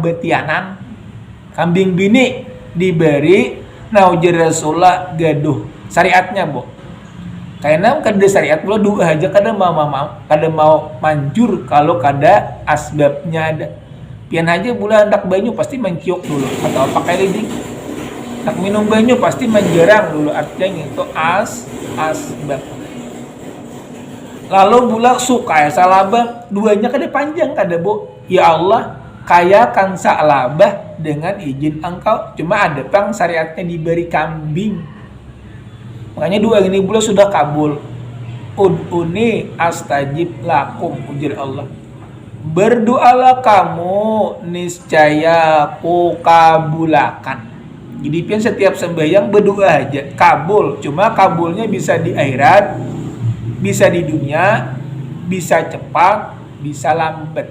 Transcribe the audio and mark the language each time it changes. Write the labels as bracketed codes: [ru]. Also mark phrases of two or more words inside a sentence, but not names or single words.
[bjn] betianan kambing bini diberi nah ujar Rasulullah gaduh syariatnya Bo karena kada syariat pula doa aja kada mau manjur kalau kada asbabnya ada pian aja pula hendak banyu pasti menciok dulu atau pakai lidi hendak minum banyu pasti menjerang dulu artinya itu asbab lalu pula suka ya salabah duanya kada panjang kada Bo ya Allah kayakan salabah dengan izin engkau cuma ada pang syariatnya diberi kambing makanya dua ini bulan sudah kabul. [ar] ادعوني أستجب لكم ujar Allah. [id] Berdoalah kamu niscaya ku kabulakan. [bjn] Jadi pian setiap sembahyang berdoa aja kabul. Cuma kabulnya bisa di akhirat, bisa di dunia, bisa cepat, bisa lambat.